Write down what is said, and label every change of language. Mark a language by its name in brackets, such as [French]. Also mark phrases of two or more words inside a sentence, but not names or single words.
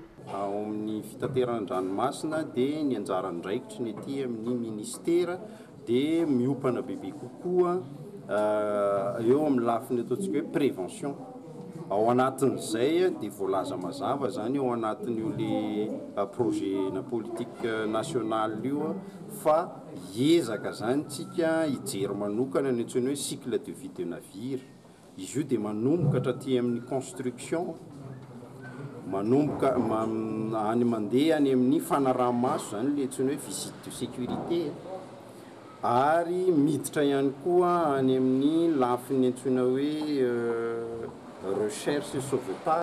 [Malagasy] Ao amin'ny fitateran-dranomasina dia ny anjarany raikitra ny ety amin'ny ministera dia miopana bebe kokoa eo amin'ny lafiny ataontsika hoe prévention. Ao anatin'izay dia voalaza mazava zany ao anatin'io le projet na [French] politique nationale [Malagasy] io fa hiezaka zany tsika hijery manokana ny antsoina hoe [French] cycle de vie de navire. [Malagasy] Izy io dia manomboka hatraty amin'ny construction, manomboka any mandeha any amin'ny fanaraha-maso zany le antsoina hoe [French] visite de sécurité, [Malagasy] ary miditra ihany koa any amin'ny lafiny antsoina hoe [French] recherche et sauvetage.